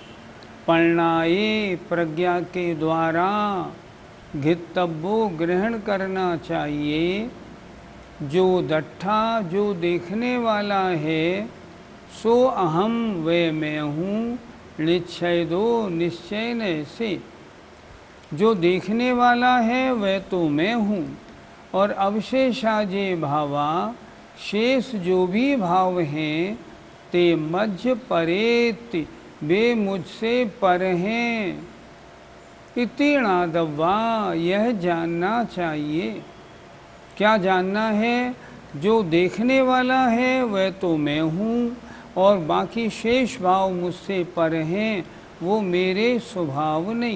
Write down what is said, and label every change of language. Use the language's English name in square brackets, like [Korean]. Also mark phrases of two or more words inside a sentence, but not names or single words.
[Hindi] पढ़नाए प्रज्ञा के द्वारा घितव्यो ग्रहण करना चाहिए। [Prakrit languages] जो दट्ठा [Hindi] जो देखने वाला है, [Prakrit languages] सो अहम [Hindi] वे मैं हूँ, निश्चय दो निश्चय न से। जो देखने वाला है वह तो मैं हूँ, और [Prakrit languages] अवशेषा जे भावा [Hindi] शेष जो भी भाव हैं, [Prakrit languages] ते मध्य परेति [Hindi] वे मुझसे पर हैं। इतिणादव्वा यह जानना चाहिए। क्या जानना है? जो देखने वाला है वह तो मैं हूँ, और बाकी शेष भाव मुझसे पर हैं, वो मेरे स्वभाव नहीं।